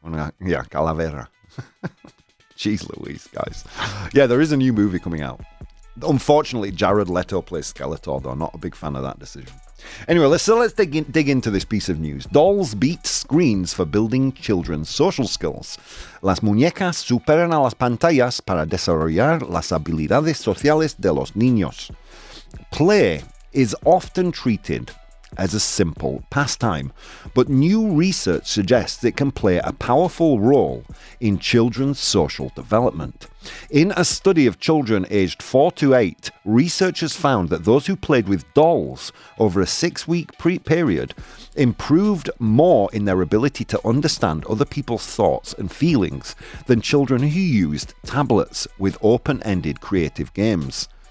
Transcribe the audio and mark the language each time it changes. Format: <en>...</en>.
<en>Yeah, calavera. Jeez Louise, guys. Yeah, there is a new movie coming out. Unfortunately, Jared Leto plays Skeletor, though. Not a big fan of that decision. Anyway, let's dig into this piece of news. Dolls beat screens for building children's social skills.</en> <es>Las muñecas superan a las pantallas para desarrollar las habilidades sociales de los niños.</es> <en>Play is often treated as a simple pastime, but new research suggests it can play a powerful role in children's social development. In a study of children aged 4 to 8, researchers found that those who played with dolls over a 6-week period improved more in their ability to understand other people's thoughts and feelings than children who used tablets with open-ended creative games.</en>